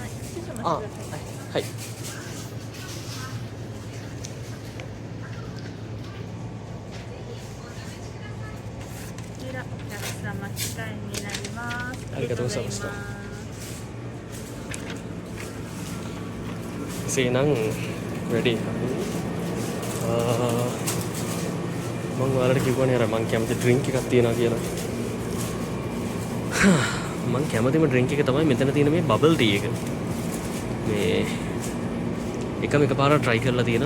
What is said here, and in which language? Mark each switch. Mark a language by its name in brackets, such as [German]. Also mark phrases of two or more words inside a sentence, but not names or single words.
[Japanese] あ、はい。ありがとうございました。Senang ready. [Sinhala] මම ඔයාලට කිව්වනේ අර මං කැමති ඩ්‍රින්ක් එකක් තියෙනවා කියලා. මං කැමතිම ඩ්‍රින්ක් එක තමයි මෙතන තියෙන මේ [English] bubble tea [Sinhala] එක. මේ එකපාරක් try කරලා තියෙනවා.